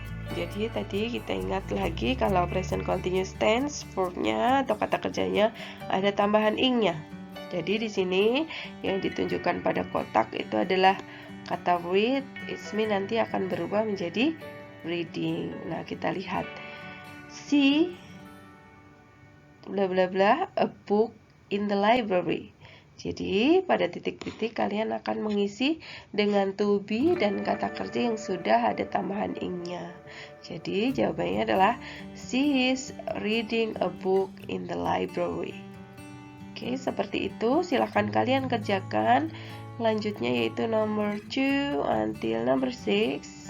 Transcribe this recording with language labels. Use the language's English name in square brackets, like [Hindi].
[Indonesian] Jadi tadi kita ingat lagi kalau present continuous tense, verbnya atau kata kerjanya ada tambahan ing-nya. Jadi di sini yang ditunjukkan pada kotak itu adalah kata read, [English] it means [Indonesian] nanti akan berubah menjadi reading. Nah, kita lihat. [English] See bla bla bla a book in the library. [Indonesian] Jadi pada titik-titik kalian akan mengisi dengan to be dan kata kerja yang sudah ada tambahan ing-nya. Jadi jawabannya adalah [English] she is reading a book in the library. [Indonesian] Oke, seperti itu. Silahkan kalian kerjakan. Selanjutnya yaitu nomor 2 [English] until number 6.